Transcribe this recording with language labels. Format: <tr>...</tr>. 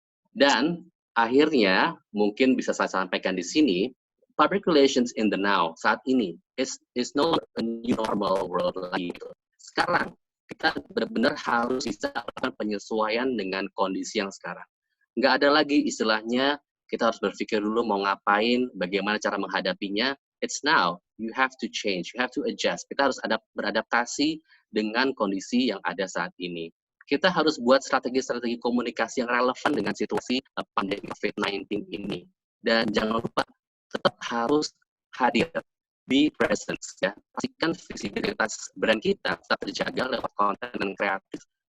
<id>Dan akhirnya, mungkin bisa saya sampaikan di sini,</id> <en>public relations in the now,</en> <id>saat ini,</id> <en>is no a new normal world lagi.</en> <id>Sekarang, kita benar-benar harus bisa melakukan penyesuaian dengan kondisi yang sekarang. Nggak ada lagi istilahnya, kita harus berpikir dulu mau ngapain, bagaimana cara menghadapinya.</id> <en>It's now, you have to change, you have to adjust.</en> <id>Kita harus beradaptasi dengan kondisi yang ada saat ini. Kita harus buat strategi-strategi komunikasi yang relevan dengan situasi pandemi COVID-19 ini. Dan jangan lupa, tetap harus hadir,</id> <en>be present,</en> <id>ya. Pastikan visibilitas brand kita tetap terjaga lewat konten dan kreatif.</id>